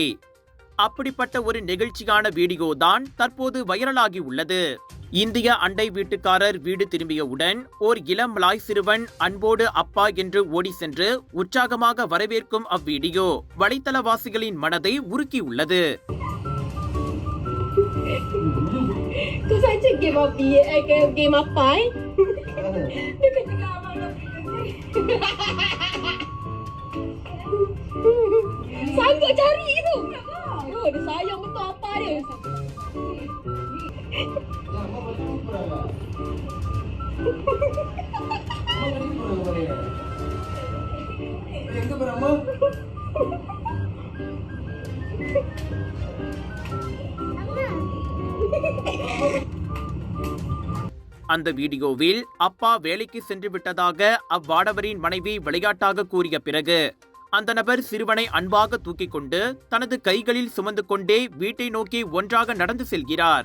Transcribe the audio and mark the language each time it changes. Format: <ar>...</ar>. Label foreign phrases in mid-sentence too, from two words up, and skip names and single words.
<ta>அப்படிப்பட்ட ஒரு நெகிழ்ச்சியான வீடியோதான் தற்போது வைரலாகி உள்ளது. இந்திய அண்டை வீட்டுக்காரர் வீடு திரும்பியவுடன் ஓர் இளம் மலாய் சிறுவன் அன்போடு அப்பா என்று ஓடி சென்று உற்சாகமாக வரவேற்கும் அவ்வீடியோ வலைத்தளவாசிகளின் மனதை உருக்கியுள்ளது.</ta> <ms>Sanggup cari tu. Oh, dia sayang betul apa dia.</ms> <ta>எங்க போறோமா? அந்த வீடியோவில் அப்பா வேலைக்கு சென்று விட்டதாக அவ்வாடவரின் மனைவி விளையாட்டாக கூறிய பிறகு அந்த நபர் சிறுவனை அன்பாக தூக்கிக் கொண்டு தனது கைகளில் சுமந்து கொண்டே வீட்டை நோக்கி ஒன்றாக நடந்து செல்கிறார்.</ta>